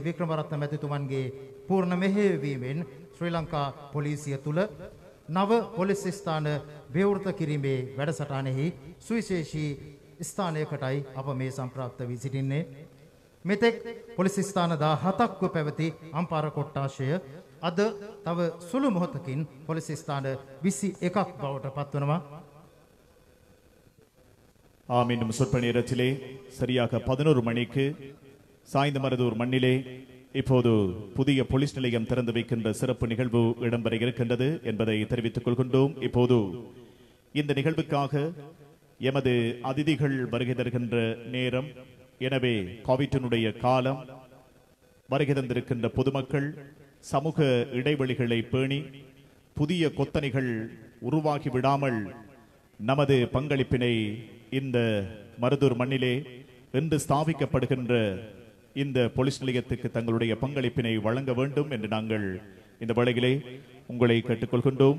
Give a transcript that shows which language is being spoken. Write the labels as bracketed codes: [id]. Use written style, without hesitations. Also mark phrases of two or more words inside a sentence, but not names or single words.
[si] වික්‍රමරත්න මැතිතුමන්ගේ පූර්ණ මෙහෙයවීමෙන් ශ්‍රී ලංකා පොලිසිය තුල නව පොලිස් ස්ථාන විවෘත කිරීමේ වැඩසටහනෙහි සුවිශේෂී ස්ථානයකටයි අප මේ සම්ප්‍රාප්ත වී සිටින්නේ. මෙතෙක් පොලිස් ස්ථාන 17ක්ව පැවති අම්පාර කොට්ටාශය අද තව සුළු මොහොතකින් පොලිස් ස්ථාන 21ක් බවට පත්වනවා. [ta] மீண்டும் சொற்ப நேரத்திலே சரியாக 11 மணிக்கு சாய்ந்தமருதூர் மண்ணிலே இப்போது புதிய போலீஸ் நிலையம் திறந்து வைக்கின்ற சிறப்பு நிகழ்வு இடம்பெற இருக்கின்றது என்பதை தெரிவித்துக் கொள்கின்றோம். இப்போது இந்த நிகழ்வுக்காக எமது அதிதிகள் வருகை தருகின்ற நேரம், எனவே கோவிட்டினுடைய காலம், வருகை தந்திருக்கின்ற பொதுமக்கள் சமூக இடைவெளிகளை பேணி புதிய கொத்தணிகள் உருவாகி விடாமல் நமது பங்களிப்பினை இந்த மருதூர் மண்ணிலே இன்று ஸ்தாபிக்கப்படுகின்ற இந்த போலீஸ் நிலையத்துக்கு தங்களுடைய பங்களிப்பினை வழங்க வேண்டும் என்று நாங்கள் இந்த வேளையிலே உங்களை கேட்டுக்கொள்கின்றோம்.